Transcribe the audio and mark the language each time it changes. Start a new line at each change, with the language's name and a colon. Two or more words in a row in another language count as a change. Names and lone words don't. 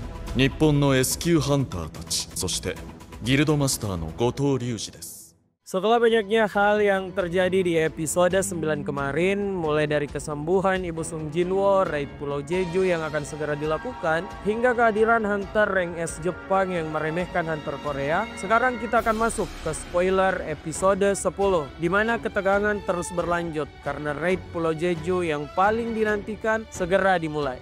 Japanese: 日本の S 級ハンターたち、そしてギルドマスターの後藤隆二です。
Indonesian: Setelah banyaknya hal yang terjadi di episode 9 kemarin, mulai dari kesembuhan Ibu Sung Jinwo, raid Pulau Jeju yang akan segera dilakukan, hingga kehadiran Hunter rank S Jepang yang meremehkan Hunter Korea, sekarang kita akan masuk ke spoiler episode 10, di mana ketegangan terus berlanjut karena raid Pulau Jeju yang paling dinantikan segera dimulai.